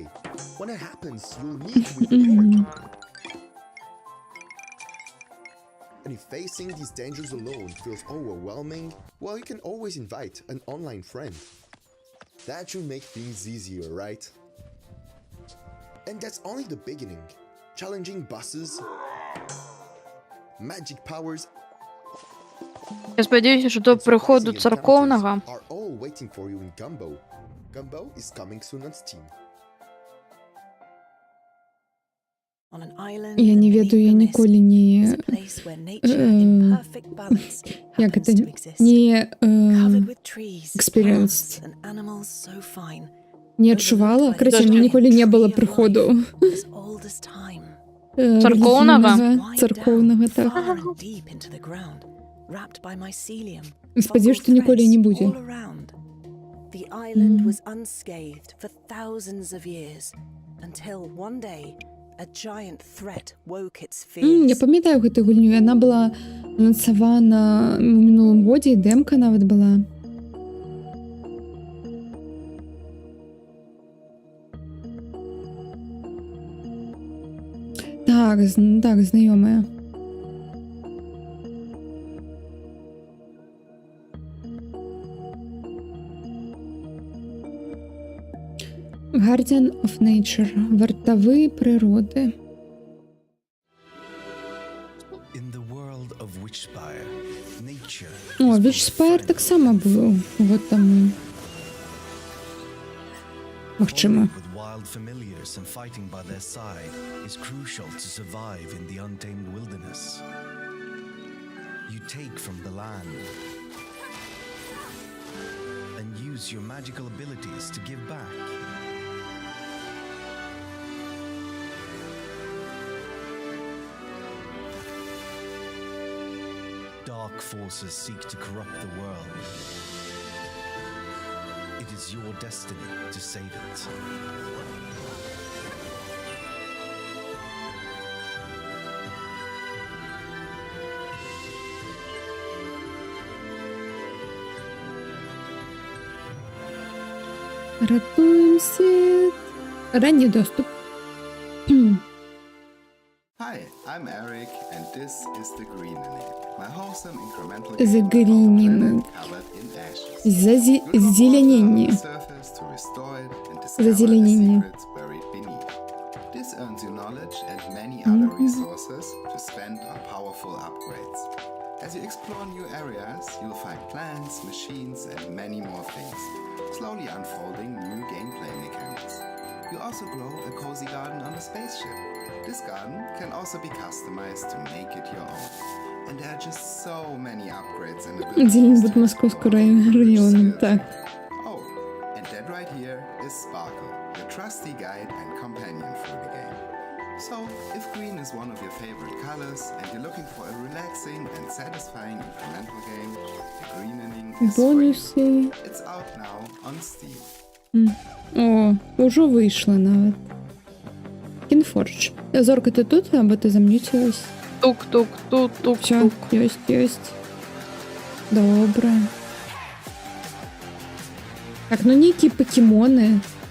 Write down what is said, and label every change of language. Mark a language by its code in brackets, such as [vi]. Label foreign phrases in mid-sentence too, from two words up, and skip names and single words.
[en] When it happens, you'll need to be prepared. And if facing these dangers alone feels overwhelming, well, you can always invite an online friend. That should make things easier, right? And that's only the beginning. Challenging bosses, magic powers, [uk] Я сподіваюся, що до приходу церковного [be] я не ведаю, я ніколі не як гэта не экспірыенс не адчувала, карацей, мне ніколі не было прыходу царкоўнага, так. Спадзяюся, што ніколі не будзе. [en] The island was unscathed for thousands of years until one day a giant threat woke its fears. [be] Я памятаю гэтую гульню, яна была анансавана ў мінулым годзе, і дэмка нават была. Так, знаёмая. [en] Guardian of Nature. [be] Вартавы прыроды. О, Witchspire таксама быў. Вот таму. Магчыма. [en] And fighting by their side is crucial to survive in the untamed wilderness. You take from the land and use your magical abilities to give back. Dark forces seek to corrupt the world. It is your destiny to save it. [be] Ратуем свет. [ru] Ранний доступ. [en] Hi, I'm Eric, and this is The Greening, my wholesome incremental The Greening. covered in ashes. [ru] Зазеленение. [en] Surface to restore it and discover the [ru] Зазеленение. [en] secrets buried beneath. This earns you knowledge and many other resources to spend on powerful upgrades. As you explore new areas, you'll find plants, machines, and many more things, slowly unfolding new gameplay mechanics. You also grow a cozy garden on a spaceship. This garden can also be customized to make it your own. And there are just so many upgrades and abilities. [ru] Где-нибудь Московского района, так. [en] Oh, and that right here is Sparkle, your trusty guide and companion through the game. So, if green is one of your favorite colors and you're looking for a relaxing and satisfying incremental game, The Greening is for you. It's out now on Steam. [uk] О, уже вийшло навіть. Windforge. Зорка, ти тут, або ти зам'ютилась? Тук-тук-тук-тук-тук. Все, єсть. Добре. Так, ну ніякі покемони.